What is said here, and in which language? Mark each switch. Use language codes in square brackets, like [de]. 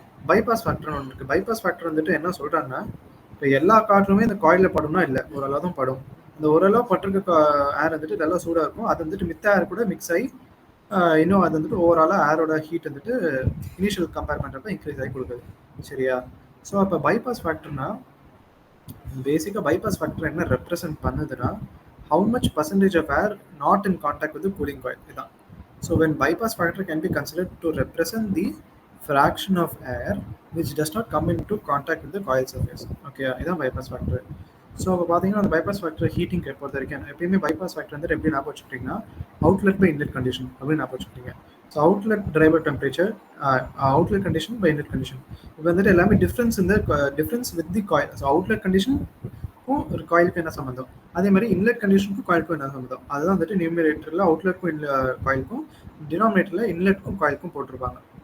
[ta] Bypass ஃபேக்டர்னு ஒன்று இருக்குது. Bypass factor வந்துட்டு என்ன சொல்கிறாங்கன்னா, இப்போ எல்லா காற்றுமே இந்த காயிலில் படும்னா இல்லை, ஓரளவு தான் படும். இந்த ஓரளவு பட்டிருக்க ஏர் வந்துட்டு நல்லா சூடாக இருக்கும், அது வந்துட்டு மித்த ஏர் கூட மிக்ஸ் ஆகி இன்னும் அது வந்துட்டு ஓவராலாக ஏரோட ஹீட் வந்துட்டு இனிஷியல் கம்பேர் பண்ணுறப்ப இன்க்ரீஸ் ஆகி கொடுக்குது. சரியா? ஸோ அப்போ பைபாஸ் ஃபேக்டர்னா பேசிக்காக பைபாஸ் ஃபேக்டர் என்ன ரெப்ரசன்ட் பண்ணுதுன்னா [en] how much percentage of air not in contact with the cooling coil. [ta] இதான். [en] So when bypass factor can be considered to represent the fraction of air which does not come into contact with the coil surface. [ta] Okay, இதான் bypass factor. So இப்போ பார்த்தீங்கன்னா அந்த bypass factor heating பொறுத்த வரைக்கும் எப்பயுமே bypass factor வந்துட்டு எப்படி ஞாபகம் வச்சுக்கிட்டிங்கன்னா அவுட்லெட் பை இன்லெட் கண்டிஷன் அப்படின்னு ஞாபகம் வச்சுக்கிட்டீங்க. So outlet driver temperature, outlet condition by inlet condition. இப்போ வந்துட்டு எல்லாமே டிஃப்ரென்ஸ் இந்த difference with the coil. So outlet கண்டிஷனுக்கும் ஒரு காயிலுக்கும் என்ன சம்மந்தம், அதே மாதிரி இன்லெட் கண்டிஷனுக்கும் காயிலுக்கும் என்ன சம்மந்தம், அதுதான் வந்துட்டு நியூமரேட்டரில் அவுட்லெட்க்கும் காயிலுக்கும், டினாமினேட்டரில் இன்லெட்க்கும் காயிலுக்கும் போட்டிருப்பாங்க.